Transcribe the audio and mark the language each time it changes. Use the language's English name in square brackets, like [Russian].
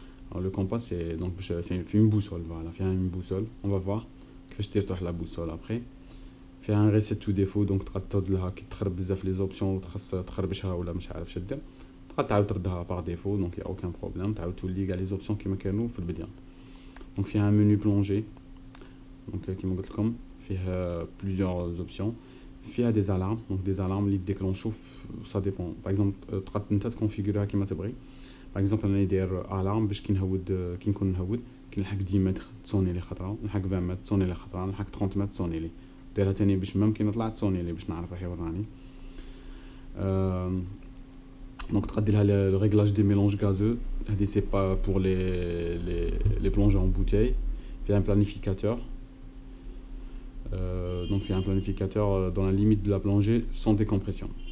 [French] Alors le compas c'est donc c'est une boussole voilà فيها une boussole on va voir [Arabic] كيفاش دير تروح [French] la boussole après. [Arabic] فيها [French] un reset to défaut donc [Arabic] تقدر لها كي تخرب بزاف les options وتخص تخربشها ولا مش عارف شدير تقدر تعاود تردها [French] par défaut donc il y a aucun problème [Arabic] تعاود تولي كاع les options كيما كانوا في البداية. [French] Donc فيها un menu plongé donc [Arabic] كيما قلت لكم فيها [French] plusieurs options. فيها des alarmes donc des alarmes اللي déclenchent ça dépend par exemple [Arabic] تقدر انت تكونفيغوريها كيما تبغي. par exemple انا ندير alarme باش كي نهود كي نكون نهود كي نلحق 10 متر تصوني لي خطره نلحق 20 متر تصوني لي خطره نلحق 30 متر تصوني لي ديرها تاني باش ميم كي نطلع تصوني لي باش نعرف راهي وراني. [French] Donc [Arabic] تقدر لها [French] le réglage des mélanges gazeux هذه c'est pas pour les plongées en bouteille. فيها un planificateur. Donc il y a un planificateur dans la limite de la plongée sans décompression.